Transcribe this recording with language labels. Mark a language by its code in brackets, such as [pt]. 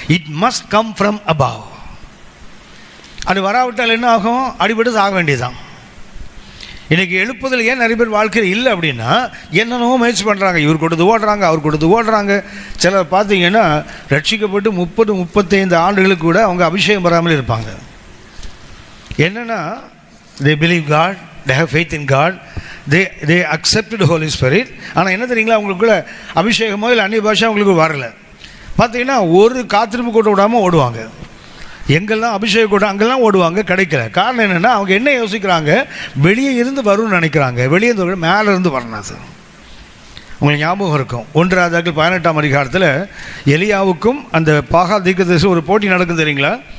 [en] It must come from above. [ta] அது வராவிட்டால் என்ன ஆகும்? அடிபட்டு சாக வேண்டியதுதான். இன்றைக்கி எழுப்புதல் ஏன் நிறைய பேர் வாழ்க்கையில் இல்லை அப்படின்னா என்னென்னவோ முயற்சி பண்ணுறாங்க. இவர் கொடுத்து ஓடுறாங்க, அவர் கொடுத்து ஓடுறாங்க. சிலர் பார்த்தீங்கன்னா ரட்சிக்கப்பட்டு 30-35 ஆண்டுகளுக்கு கூட அவங்க அபிஷேகம் பெறாமல் இருப்பாங்க. என்னென்னா [en] they believe God, they have faith in God, they accepted Holy Spirit. [ta] ஆனால் என்ன தெரியுங்களா? அவங்களுக்குள்ள அபிஷேகமோ இல்லை அந்நிய பாஷை அவங்களுக்கு வரலை. பார்த்தீங்கன்னா ஒரு காத்திருப்பு கூட விடாமல் ஓடுவாங்க. எங்கெல்லாம் அபிஷேக கூட்டம் அங்கெல்லாம் ஓடுவாங்க, கிடைக்கல. காரணம் என்னென்னா அவங்க என்ன யோசிக்கிறாங்க? வெளியே இருந்து வரும்னு நினைக்கிறாங்க. வெளியே இருந்து மேலே இருந்து வரணும். அது உங்களுக்கு ஞாபகம் இருக்கும், 1 ராஜாக்கள் 18ஆம் அதிகாரத்தில் எலியாவுக்கும் அந்த பாகா தீர்க்கதரிசி ஒரு போட்டி நடக்கும் தெரியுங்களா?